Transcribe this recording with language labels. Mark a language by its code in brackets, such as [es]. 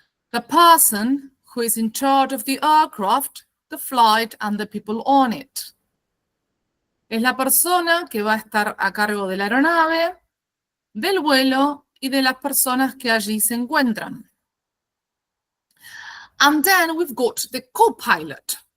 [en] The person who is in charge of the aircraft, the flight and the people on it. [es] Es la persona que va a estar a cargo de la aeronave, del vuelo y de las personas que allí se encuentran. [en] And then we've got the co-pilot.